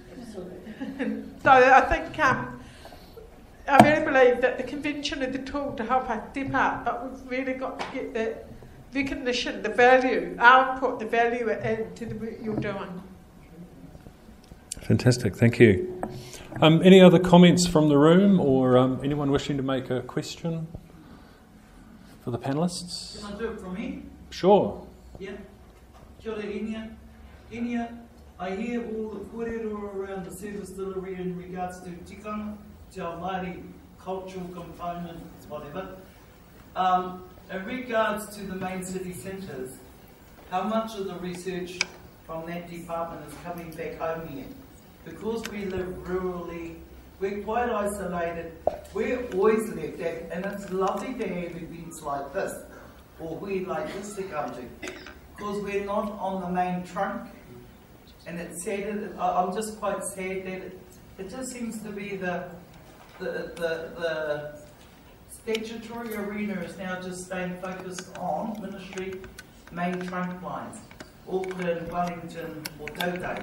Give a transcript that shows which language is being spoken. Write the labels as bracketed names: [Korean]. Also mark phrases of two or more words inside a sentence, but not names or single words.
[English] So I think I really believe that the convention is a tool to help us step up, but we've really got to get that recognition, the value, our input, the value it adds to the work you're doing. Fantastic, thank you. Any other comments from the room, or anyone wishing to make a question for the panellists? Can I do it from here? Sure. Yeah. [Māori] Kia ora, [English] Inia. Inia, I hear all the kōrero around the service delivery in regards to tikanga, [Māori] te ao Māori [English] cultural component, whatever. In regards to the main city centres, how much of the research from that department is coming back home here? Because we live rurally, we're quite isolated, we're always left at, and it's lovely to have events like this, or we like this to come to, because we're not on the main trunk, and it's sad, I'm just quite sad that it just seems to be the statutory arena is now just staying focused on ministry main trunk lines, Auckland, Wellington, or Tautau.